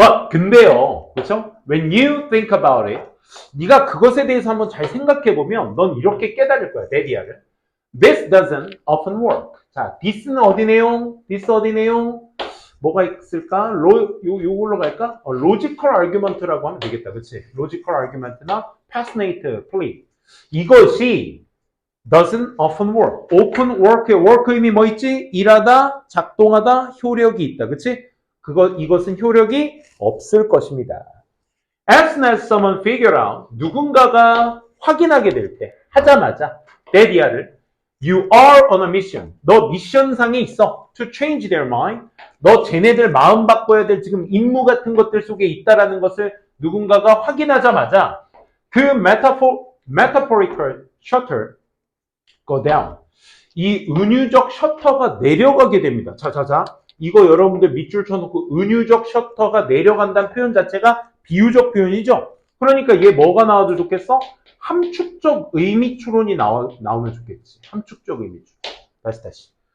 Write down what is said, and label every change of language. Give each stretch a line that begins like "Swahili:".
Korean: 근데요, 그렇죠?
English: When you think about it,
Korean: 네가 그것에 대해서 한번 잘 생각해 보면 넌 이렇게 깨달을 거야, 데디아를.
English: This doesn't often work.
Korean: 자, this는 어디 내용? this 어디 내용? 뭐가 있을까? 요걸로 갈까? logical argument라고 하면 되겠다. 그치? logical argument나 passionate plea. 이것이
English: doesn't often work.
Korean: often work 의미 뭐 있지? 일하다, 작동하다, 효력이 있다. 그치? 이것은 효력이 없을 것입니다.
English: As soon as someone figure out,
Korean: 누군가가 확인하게 될 때, 하자마자, 데디아를
English: You are on a mission.
Korean: 너 미션상에 있어.
English: To change their mind.
Korean: 너 쟤네들 마음 바꿔야 될 지금 임무 같은 것들 속에 있다라는 것을 누군가가 확인하자마자 그
English: metaphorical shutter go down.
Korean: 이 은유적 셔터가 내려가게 됩니다. 자. 이거 여러분들 밑줄 쳐놓고 은유적 셔터가 내려간다는 표현 자체가 비유적 표현이죠. 그러니까 얘 뭐가 나와도 좋겠어? 함축적 의미 추론이 나오면 좋겠지. 함축적 의미 추론. 다시.